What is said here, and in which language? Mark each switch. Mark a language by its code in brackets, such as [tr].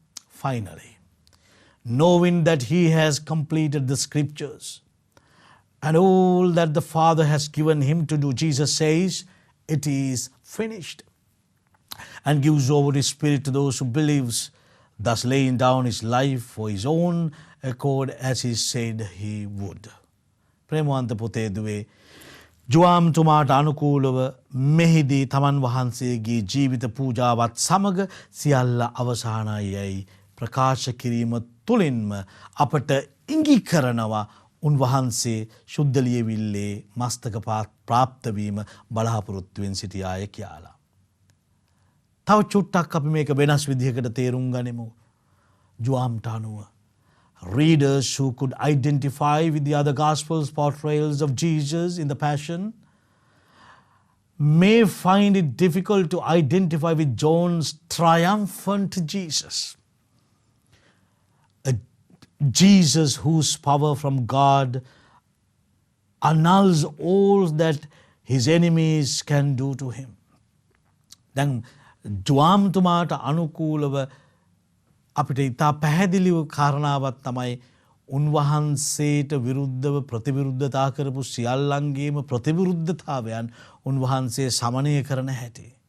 [en] Finally, knowing that he has completed the scriptures and all that the Father has given him to do, Jesus says, it is finished, and gives over his spirit to those who believes, thus laying down his life for his own accord as he said he would. [si] ප්‍රේමවන්ත පුතේ දුවේ ජුවාම්තුමාට අනුකූලව මෙහිදී තමන් වහන්සේගේ ජීවිත පූජාවත් සමග සියල්ල අවසානයයි ප්‍රකාශ කිරීම තුළින්ම අපට ඉඟි කරනවා උන්වහන්සේ ශුද්ධ ලියවිල්ලේ මස්තක ප්‍රාප්ත වීම බලාපොරොත්තුවෙන් සිටියාය කියලා. තව චුට්ටක් අපි මේක වෙනස් විදිහකට තේරුම් ගනිමු. ජුවාම්ට අනුව [en] readers who could identify with the other Gospels' portrayals of Jesus in the Passion may find it difficult to identify with John's triumphant Jesus. A Jesus whose power from God annuls all that his enemies can do to him. [si] දැන් ජුවාම්තුමාට අනුකූලව අපිට ඉතා පැහැදිලිව කාරණාවක් තමයි උන්වහන්සේට විරුද්ධව ප්‍රතිවිරුද්ධතා කරපු සියල්ලන්ගේම ප්‍රතිවිරුද්ධතාවයන් උන්වහන්සේ සමනය කරන හැටි.